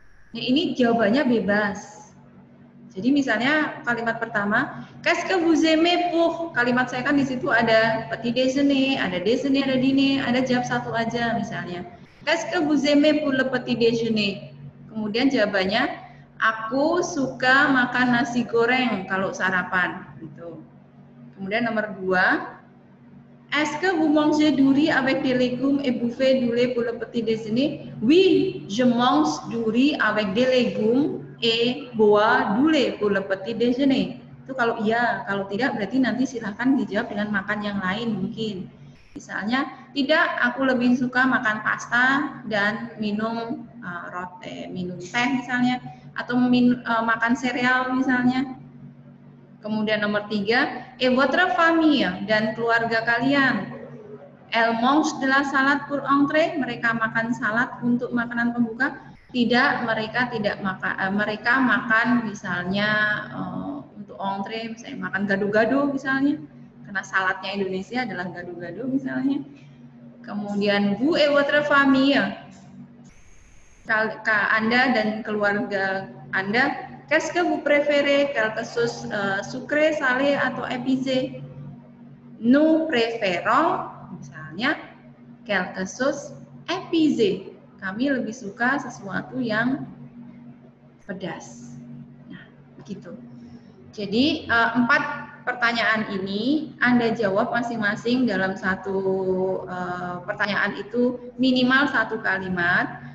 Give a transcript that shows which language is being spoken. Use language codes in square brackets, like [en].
[id] Nah, ini jawabannya bebas. Jadi misalnya kalimat pertama, [fr] qu'est-ce que vous aimez pour? [id] Kalimat saya kan di situ ada petit déjeuner, ada dîner, ada jawab satu aja misalnya. [fr] Qu'est-ce que vous aimez pour le petit déjeuner? [id] Kemudian jawabannya, aku suka makan nasi goreng kalau sarapan. Gitu. Kemudian nomor 2, [fr] est-ce que vous mangez du riz avec des légumes et buvez du lait pour le petit déjeuner? Oui, je mange du riz avec des légumes et bois du lait pour le petit déjeuner. [id] Itu kalau iya, kalau tidak berarti nanti silahkan dijawab dengan makan yang lain mungkin. Misalnya, tidak, aku lebih suka makan pasta dan minum minum teh misalnya, atau makan sereal misalnya. Kemudian nomor 3, [fr] et votre famille, [id] dan keluarga kalian. [fr] Elle mange de la salade pour entrée, [id] mereka makan salad untuk makanan pembuka. Tidak, mereka tidak makan. Mereka makan misalnya untuk entrée, misalnya makan gado-gado misalnya, karena saladnya Indonesia adalah gado-gado misalnya. Kemudian [fr] vous et votre famille, [id] Anda dan keluarga Anda. [fr] Qu'est-ce que vous préférez? Quelque chose sucré, salé, [id] atau [fr] épicé? Nous préférons, [id] misalnya, [fr] quelque chose épicé. [id] Kami lebih suka sesuatu yang pedas. Nah, begitu. Jadi 4 pertanyaan ini Anda jawab masing-masing dalam satu pertanyaan itu minimal 1 kalimat.